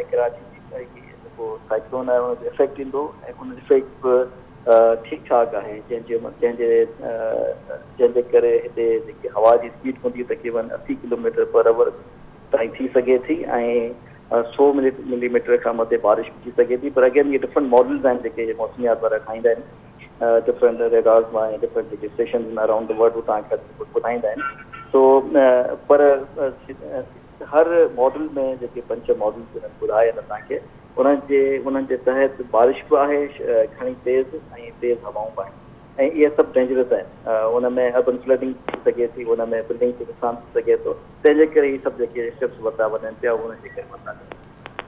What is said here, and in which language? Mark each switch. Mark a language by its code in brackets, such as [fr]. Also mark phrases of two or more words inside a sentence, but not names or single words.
[sd] कराची जी जेको साइक्लोन आहे उनजो इफेक्ट ईंदो ऐं उन इफेक्ट बि ठीकु ठाकु आहे जंहिंजे करे हिते जेकी हवा जी स्पीड हूंदी तक़रीबन 80 [en] kilometer per hour [sd] ताईं थी सघे थी ऐं 100 मिलीमीटर खां मथे बारिश थी सघे थी। पर अगेन इहे [en] different models [sd] आहिनि जेके मौसमियात वारा खाईंदा आहिनि [en] different radars [sd] मां ऐं डिफरेंट जेके स्टेशन [en] around the world [sd] तव्हांखे ॿुधाईंदा आहिनि। सो पर हर मॉडल में जेके 5 मॉडल्स ॿुधाया आहिनि असांखे उन्हनि जे तहत बारिश बि आहे घणी तेज़ ऐं तेज़ हवाऊं बि आहिनि ऐं इहे सभु डेंजरस आहिनि। उन में [en] urban flooding [sd] थी सघे थी, उन में बिल्डिंग खे नुक़सानु थी सघे थो, तंहिंजे करे इहे सभु जेके स्टेप्स वरिता वञनि पिया उनजे करे वरिता वञनि।